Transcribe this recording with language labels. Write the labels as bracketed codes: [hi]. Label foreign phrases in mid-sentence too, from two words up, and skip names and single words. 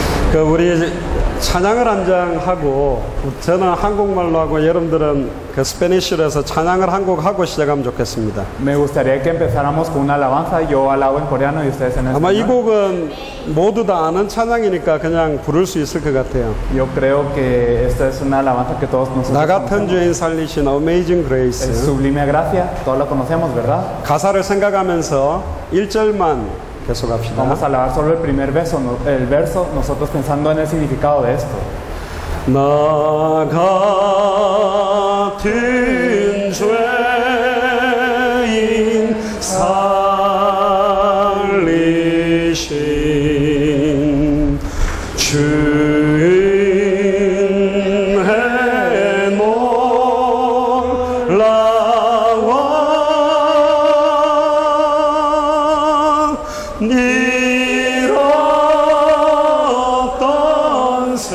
[ko] 그 우리 찬양을 한 장 하고 저는 한국말로 하고 여러분들은 그 스페니쉬로 해서 찬양을 한 곡 하고 시작하면 좋겠습니다. [es] Me gustaría que empezáramos con una alabanza, yo alabo en coreano y ustedes en [ko] 아마 이 [es] español. [ko] 곡은 모두 다 아는 찬양이니까 그냥 부를 수 있을 것 같아요. [es] Yo creo que esta es una alabanza que todos nosotros [ko] 나 같은 [es] conocemos. [ko] 죄인 살리신 Amazing [es] Es Grace. Sublime Gracia, todos la conocemos, ¿verdad? [ko] 가사를 생각하면서 1절만 계속 합시다. [es] Vamos a alabar solo el primer verso, el verso, nosotros pensando en el significado de esto. [ko] 나 같은 죄인 살리신 주인의 놀라워 잃었던